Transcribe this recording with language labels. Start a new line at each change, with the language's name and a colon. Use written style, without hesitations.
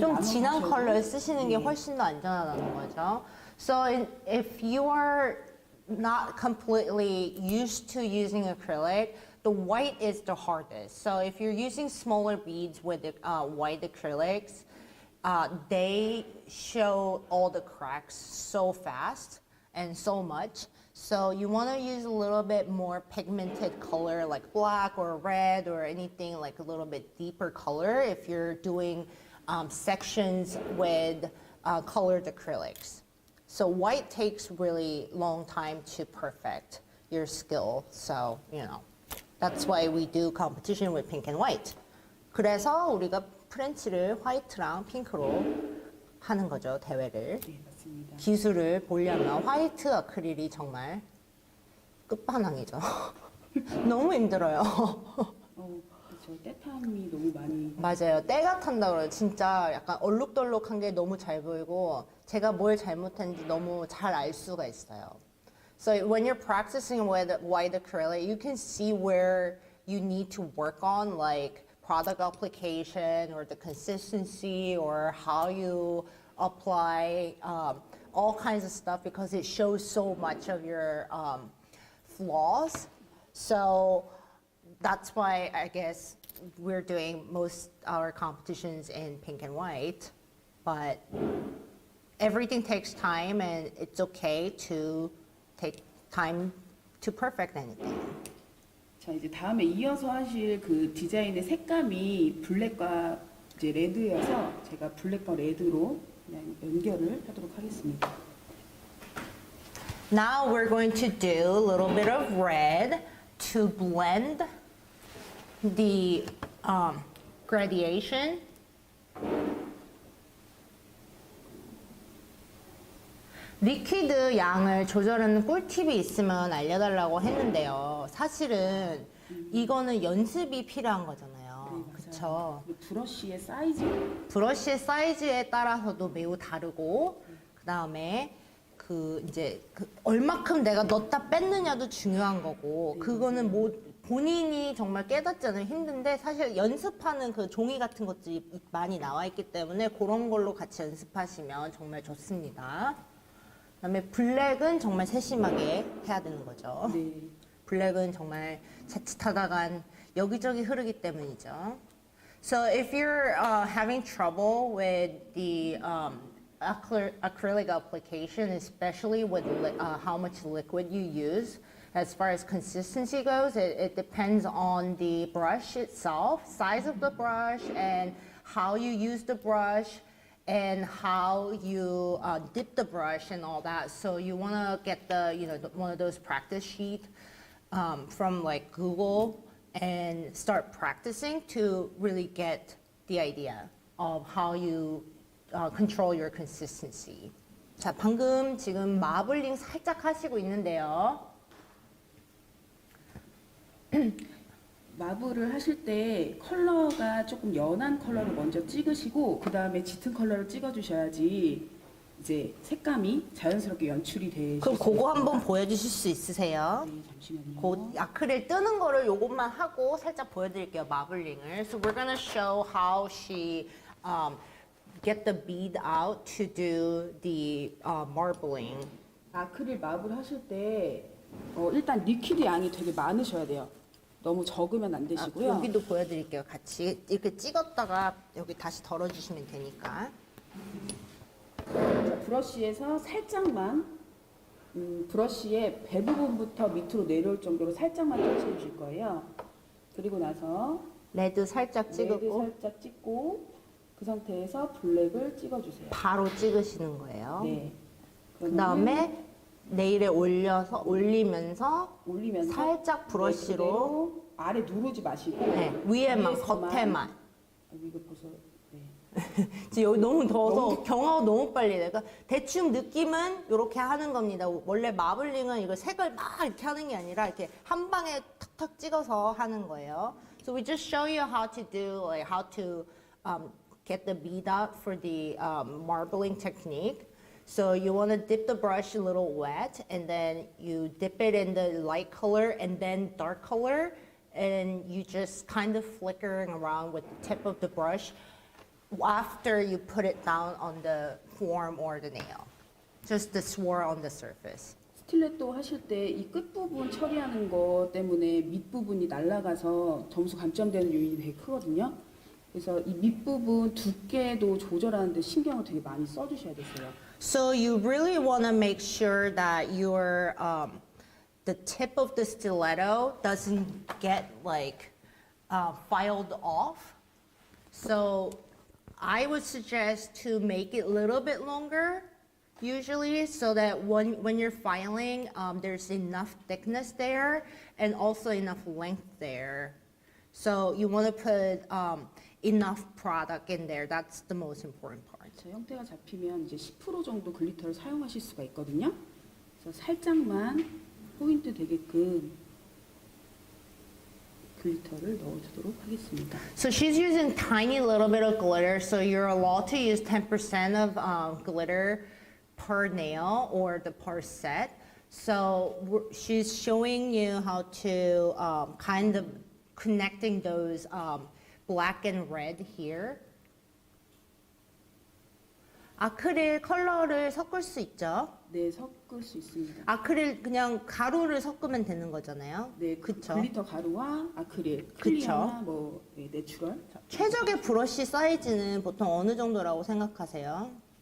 Korean: 좀 나눠서 진한 하셔도 컬러를 쓰시는 게 네. 훨씬 더 안전하다는 거죠.
English: So if you are not completely used to using acrylic, the white is the hardest. So if you're using smaller beads with white acrylics, they show all the cracks so fast and so much. So you want to use a little bit more pigmented color like black or red or anything like a little bit deeper color if you're doing sections with colored acrylics. So white takes really long time to perfect your skill. So, you know, that's why we do competition with pink and white.
Korean: 그래서 우리가 프렌치를 화이트랑 핑크로 하는 거죠, 대회를. 네, 맞습니다. 기술을 보려면 화이트 아크릴이 정말 끝판왕이죠. 너무 힘들어요. 그렇죠. 때탐이 너무 많이. 맞아요. 때가 탄다 그래요. 진짜 약간 얼룩덜룩한 게 너무 잘 보이고 제가 뭘 잘못했는지 너무 잘 알 수가 있어요.
English: So when you're practicing with white acrylic, you can see where you need to work on, like product application or the consistency or how you apply all kinds of stuff because it shows so much of your flaws. So that's why I guess we're doing most our competitions in pink and white, but everything takes time and it's okay to take time to perfect anything.
Korean: 자, 이제 다음에 이어서 하실 그 디자인의 색감이 블랙과 이제 레드여서 제가 블랙과 레드로 그냥 연결을 하도록 하겠습니다.
English: Now we're going to do a little bit of red to blend the gradation.
Korean: 리퀴드 양을 조절하는 꿀팁이 있으면 알려달라고 했는데요. 사실은 이거는 연습이 필요한 거잖아요. 그쵸? 브러쉬의 사이즈. 브러쉬의 사이즈에 따라서도 매우 다르고, 그 다음에 이제 얼마큼 내가 넣었다 뺐느냐도 중요한 거고, 그거는 뭐 본인이 정말 깨닫지 않으면 힘든데, 사실 연습하는 그 종이 같은 것들이 많이 나와 있기 때문에 그런 걸로 같이 연습하시면 정말 좋습니다. 그다음에 블랙은 정말 세심하게 해야 되는 거죠. 네. 블랙은 정말 자칫하다간 여기저기 흐르기 때문이죠.
English: So if you're having trouble with the acrylic application, especially with how much liquid you use, as far as consistency goes, it depends on the brush itself, size of the brush, and how you use the brush, and how you dip the brush and all that. So you want to get one of those practice sheet from like Google and start practicing to really get the idea of how you control your consistency.
Korean: 자, 방금 지금 마블링 살짝 하시고 있는데요. 마블을 하실 때 컬러가 조금 연한 컬러를 먼저 찍으시고 그 다음에 짙은 컬러를 찍어주셔야지 이제 색감이 자연스럽게 연출이 되실 그럼 수 그거 있습니다. 한번 보여주실 수 있으세요? 네, 잠시만요. 그 아크릴 뜨는 거를 요것만 하고 살짝 보여드릴게요, 마블링을.
English: So we're gonna show how she get the bead out to do the marbling.
Korean: 아크릴 마블 하실 때 일단 리퀴드 양이 되게 많으셔야 돼요. 너무 적으면 안 되시고요. 여기도 보여드릴게요, 같이. 이렇게 찍었다가 여기 다시 덜어주시면 되니까. 자, 브러쉬에서 살짝만 브러쉬의 배 부분부터 밑으로 내려올 정도로 살짝만 touch해 거예요. 그리고 나서 레드 살짝 레드 찍고 살짝 찍고 그 상태에서 블랙을 찍어주세요. 바로 찍으시는 거예요. 네. 그 다음에 네일에 올리면서 살짝 브러쉬로 네, 아래 누르지 마시고 위에만, 위에서만. 겉에만. 이거 벌써 지금 여기 너무 더워서 경화가 너무 빨리 돼. 그러니까 대충 느낌은 이렇게 하는 겁니다. 원래 마블링은 이거 색을 막 이렇게 하는 게 아니라 이렇게 한 방에 탁탁 찍어서 하는 거예요.
English: So we just show you how to do, how to get the bead out for the marbling technique. So you want to dip the brush a little wet, and then you dip it in the light color and then dark color, and you just kind of flickering around with the tip of the brush after you put it down on the form or the nail. Just the swirl on the surface.
Korean: 스틸레토 하실 때 이 끝부분 처리하는 거 때문에 밑부분이 날아가서 점수 감점되는 요인이 되게 크거든요. 그래서 이 밑부분 두께도 조절하는데 신경을 되게 많이 써주셔야 되세요.
English: So you really want to make sure that your the tip of the stiletto doesn't get like filed off. So I would suggest to make it a little bit longer usually, so that when you're filing, there's enough thickness there and also enough length there. So you want to put enough product in there. That's the most important part.
Korean: 자, 형태가 잡히면 이제 10% 정도 글리터를 사용하실 수가 있거든요. 그래서 살짝만 포인트 되게끔 글리터를 넣어주도록 하겠습니다.
English: So she's using tiny little bit of glitter, so you're allowed to use 10% of glitter per nail or the per set. So she's showing you how to kind of connecting those black and red here.
Korean: 아크릴 컬러를 섞을 수 있죠? 네, 섞을 수 있습니다. 아크릴 그냥 가루를 섞으면 되는 거잖아요. 네, 그쵸? 글리터 가루와 아크릴, 그쵸? 클리어나 뭐 네, 내추럴. 최적의 브러쉬 사이즈는 보통 어느 정도라고 생각하세요?